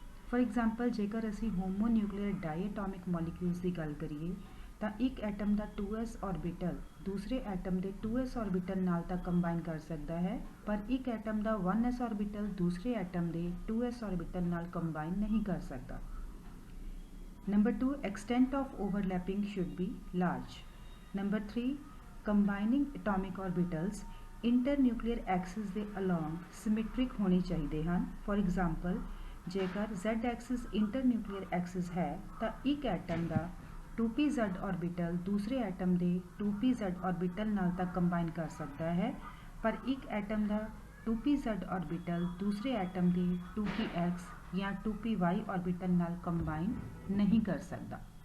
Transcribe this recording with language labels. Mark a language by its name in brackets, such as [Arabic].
[Punjabi] For example ਜੇਕਰ ਅਸੀਂ ਹੋਮੋਨਿਊਕਲੀਅਰ ਡਾਈਐਟੋਮਿਕ molecules ਦੀ ਗੱਲ ਕਰੀਏ ਤਾਂ ਇੱਕ ਐਟਮ ਦਾ 2s ਆਰਬਿਟਲ ਦੂਸਰੇ ਐਟਮ ਦੇ 2s ਆਰਬਿਟਲ ਨਾਲ ਤਾਂ ਕੰਬਾਈਨ ਕਰ ਸਕਦਾ ਹੈ, ਪਰ ਇੱਕ ਐਟਮ ਦਾ 1s ਆਰਬਿਟਲ ਦੂਸਰੇ ਐਟਮ ਦੇ 2s ਆਰਬਿਟਲ ਨਾਲ ਕੰਬਾਈਨ ਨਹੀਂ ਕਰ ਸਕਦਾ। [English] Number 2, extent of overlapping should be large. Number 3, combining atomic orbitals internuclear axis ਦੇ along symmetric [Punjabi] ਹੋਣੇ ਚਾਹੀਦੇ ਹਨ। ਫॉर एग्जांपल ਜੇਕਰ z axis internuclear axis ਹੈ ਤਾਂ ਇੱਕ ਐਟਮ ਦਾ 2pz ਆਰਬਿਟਲ ਦੂਸਰੇ ਐਟਮ ਦੇ 2pz ਆਰਬਿਟਲ ਨਾਲ ਤਾਂ ਕੰਬਾਈਨ ਕਰ ਸਕਦਾ ਹੈ, ਪਰ ਇੱਕ ਐਟਮ ਦਾ 2pz ਆਰਬਿਟਲ ਦੂਸਰੇ ਐਟਮ ਦੇ 2px ਜਾਂ 2py ਆਰਬਿਟਲ ਨਾਲ ਕੰਬਾਈਨ ਨਹੀਂ ਕਰ ਸਕਦਾ।